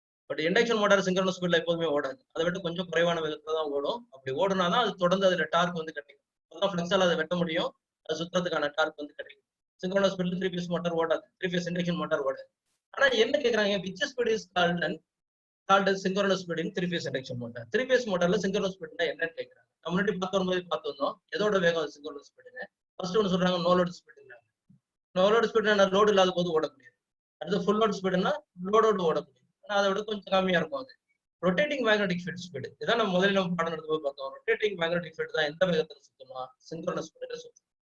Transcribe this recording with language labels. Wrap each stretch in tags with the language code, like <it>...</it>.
<ta>But induction motor synchronous ஸ்பீட்ல எப்போதுமே ஓடாது, அதை விட்டு கொஞ்சம் குறைவான வேகத்துல தான் ஓடும். அப்படி ஓடுனாதான் அது தொடர்ந்து அதுல டார்க் வந்து கிடைக்கும். அதான் ஃபிளெக்ஸால அதை வெட்ட முடியும், அது சுத்தறதுக்கான டார்க் வந்து கிடைக்கும். சிங்க்ரோனஸ் ஸ்பீட்ல 3-phase மோட்டார் ஓடாது, 3-phase இண்டக்ஷன் மோட்டார் ஓடாது. ஆனா என்ன கேக்குறாங்க,</ta> <en>Which speed is called as synchronous speed in 3-phase induction motor.</en> <ta>3-phase motorல synchronous speed என்னன்னு கேக்குறாங்க. நம்ம முன்னாடி பார்த்து வந்தோம் எதோட வேகம் synchronous speed. ஃபர்ஸ்ட் ஒன்னு சொல்றாங்க no load ஸ்பீடுங்க. No load ஸ்பீடுனா load இல்லாத போது ஓட முடியாது. அடுத்து ஃபுல் லோட் ஸ்பீடுனா லோடோட ஓட முடியும், ஆனா அதை விட கொஞ்சம் கம்மியா இருக்கும். அது ரொட்டேட்டிங் மேக்னெட்டிக் ஃபீல்ட் ஸ்பீடு. இதான் நம்ம முதல்ல நம்ம பாடம் நடந்து போய் பார்த்தோம். ரொட்டேட்டிங் மேக்னெட்டிக் ஃபீல்ட் தான் எந்த வேகத்துல சுத்தமா சிங்க்ரோனஸ் ஸ்பீடுல சுத்தும்.</ta>